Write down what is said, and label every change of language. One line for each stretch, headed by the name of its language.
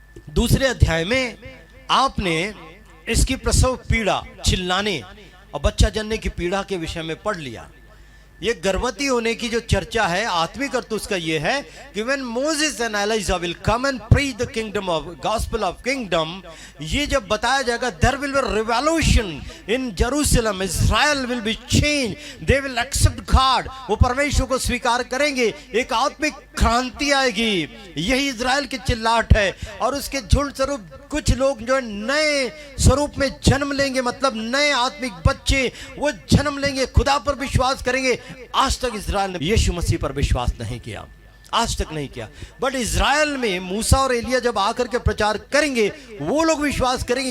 Hindi: दूसरे अध्याय में आपने इसकी प्रसव पीड़ा, चिल्लाने और बच्चा जनने की पीड़ा के विषय में पढ़ लिया। ये गर्भवती होने की जो चर्चा है, आत्मिक अर्थ उसका ये है कि
English: when Moses and Elijah will come and preach the kingdom of gospel of kingdom,
Hindi: ये जब बताया जाएगा
English: there will be revolution in Jerusalem, Israel will be changed, they will accept God,
Hindi: वो परमेश्वर को स्वीकार करेंगे, एक आत्मिक क्रांति आएगी। यही इजराइल की चिल्लाहट है। और उसके झुंड स्वरूप कुछ लोग जो नए स्वरूप में जन्म लेंगे, मतलब नए आत्मिक बच्चे वो जन्म लेंगे, खुदा पर विश्वास करेंगे। आज तक इजराइल ने यीशु मसीह पर विश्वास नहीं किया, आज तक नहीं किया, बट इजराइल में मूसा और एलिया जब आकर के प्रचार करेंगे, वो लोग विश्वास करेंगे।